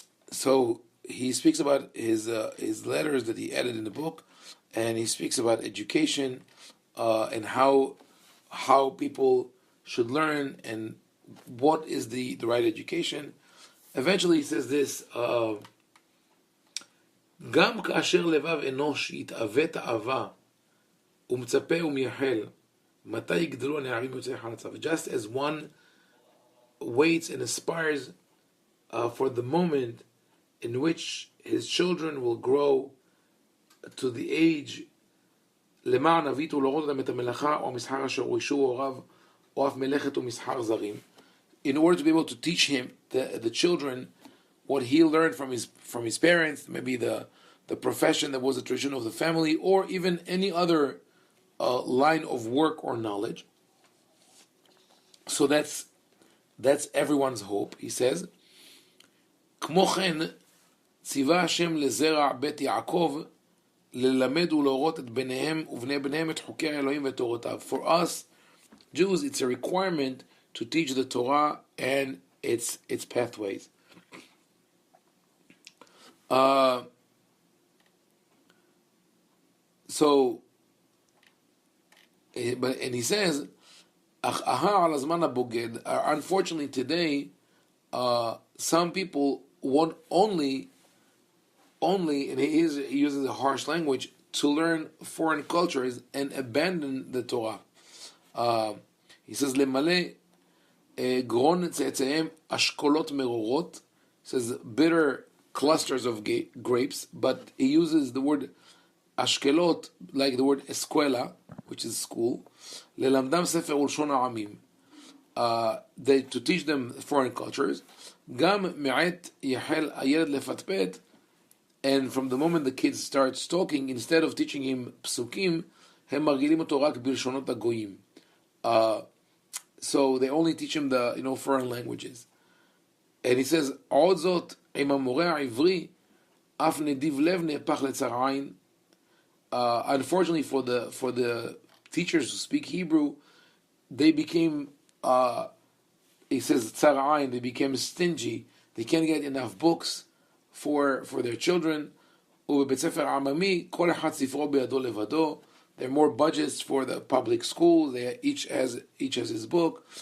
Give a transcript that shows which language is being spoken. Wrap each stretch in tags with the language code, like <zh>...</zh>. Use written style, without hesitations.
<en>So he speaks about his letters that he added in the book, and he speaks about education and how people should learn and what is the right education. Eventually he says this,</en> <he>גם כאשר לבב אנוש יתאווה תאווה ומצפה ומייחל מתי יגדלו הנערים יוצאי חלציו.</he> <en>Just as one waits and aspires for the moment in which his children will grow to the age</en> <he>למען אבית ולהורות אותם את המלאכה או המסחר אשר הורישו הוריו או אף מלאכת ומסחר זרים,</he> <en>in order to be able to teach him, the children, what he learned from his parents, maybe the profession that was a tradition of the family, or even any other line of work or knowledge. So that's everyone's hope. He says,</en> <he>כמו כן ציווה השם לזרע בית יעקב ללמד ולהורות את בניהם ובני בניהם את חוקי האלוהים ותורותיו.</he> <en>For us Jews, it's a requirement to teach the Torah and its pathways. So, and he says, unfortunately today, some people want only, and he uses a harsh language, to learn foreign cultures and abandon the Torah. He says,</en> <he>למלא גרון צאצאיהם אשכולות מרורות.</he> <en>He says, bitter clusters of grapes, but he uses the word ashkelot, like the word escuela, which is school.</en> <he>ללמדם ספר ולשון העמים.</he> <en>To teach them foreign cultures.</en> <he>גם מעט יחל הילד לפטפט,</he> <en>and from the moment the kids start talking, instead of teaching him psukim,</en> <he>הם מרגילים אותו רק בלשונות הגויים.</he> <en>So they only teach him the foreign languages. And he says,</en> <he>עוד זאת, עם המורה העברי, אף נדיב לב נהפך לצר עין.</he> <en>Unfortunately for the teachers who speak Hebrew, they became, he says, tsar ayin, they became stingy. They can't get enough books for their children.</en> <he>ובבית ספר עממי, כל אחד ספרו בידו לבדו.</he> <en>There are more budgets for the public schools. They each has his book.</en>